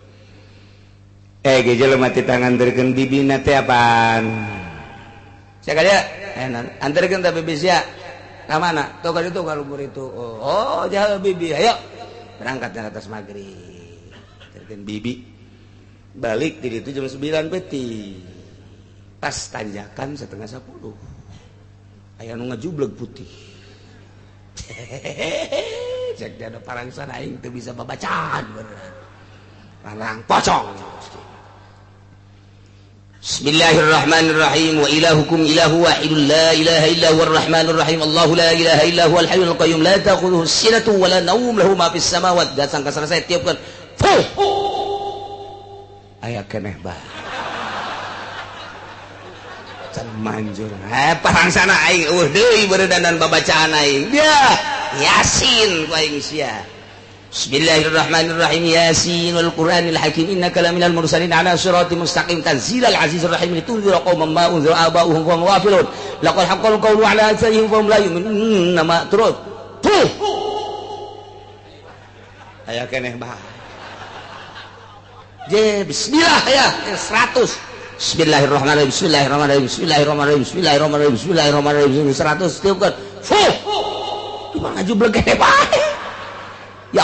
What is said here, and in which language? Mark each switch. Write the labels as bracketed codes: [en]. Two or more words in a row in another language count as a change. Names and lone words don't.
[su] ge jelema teh tanganterkeun bibina teh apaan sakadea anterkeun teh bibi sia ka mana tuh ka ditu ka lumur itu oh jauh bibi [id] ayo berangkat ke atas [su] maghrib anterkeun bibi balik di itu jam 9 peti pas tanjakan 9:30 aya nu ngajubleg putih cek ada parangsan aing teu bisa babacaan beneran larang pocong [ar] بسم الله الرحمن الرحيم وإلهكم إله واحد لا إله إلا هو الرحمن الرحيم الله لا إله إلا هو الحي القيوم لا تأخذه سنة ولا نوم له ما في السماوات [su] datang ka selesai tiupkeun aya keneh bah can manjur parangsana aing deui beureudan babacaan aing dia yasin ku aing sia [ar] بسم الله الرحمن الرحيم يس والقرآن الحكيم إنك لمن المرسلين على صراط مستقيم تنزيل العزيز الرحيم لتنذر قوما ما أنذر آباؤهم فهم غافلون لقد حق القول على أكثرهم فهم لا يؤمنون [su] ma turut aya keneh bah je bismillah ya 100 Bismillahirrahmanirrahim Bismillahirrahmanirrahim Bismillahirrahmanirrahim Bismillahirrahmanirrahim Bismillahirrahmanirrahim 100 tiupkeun cuma ngajubleg gede bae ya